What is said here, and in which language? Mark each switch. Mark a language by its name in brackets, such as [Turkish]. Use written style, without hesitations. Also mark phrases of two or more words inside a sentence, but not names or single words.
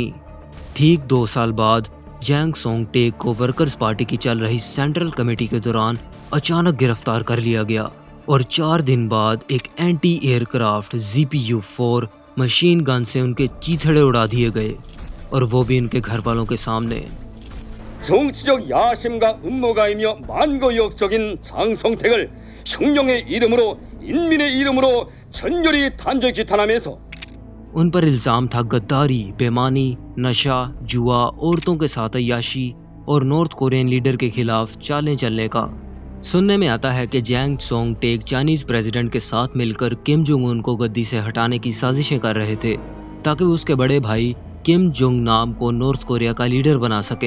[Hindi] ठीक 2 साल बाद जैंग सोंग टेक को वर्कर्स पार्टी की चल रही [English] central committee [Hindi] के दौरान अचानक गिरफ्तार कर लिया गया और 4 दिन बाद एक [English] anti aircraft [Hindi] ZPU-4 [English] machine gun [Hindi] से उनके चीथड़े उड़ा दिए गए, और वो भी उनके घर वालों के सामने। [Korean] 정치적 야심과 음모가이며 만고역적인 장성택을 혁명의 이름으로 인민의 이름으로 전열이 단죄 기탄하면서 [Hindi] उन पर इल्जाम था गद्दारी, बेमानी, नशा, जुआ, औरतों के साथ अय्याशी और [English] North Korean leader [Hindi] के खिलाफ चालें चलने का। सुनने में आता है कि जैंग सोंग टेक [English] Chinese president [Hindi] के साथ मिलकर किम जोंग उन को गद्दी से हटाने की साजिशें कर रहे थे, ताकि वो उसके बड़े भाई किम जोंग नाम को नॉर्थ कोरिया का लीडर बना सके।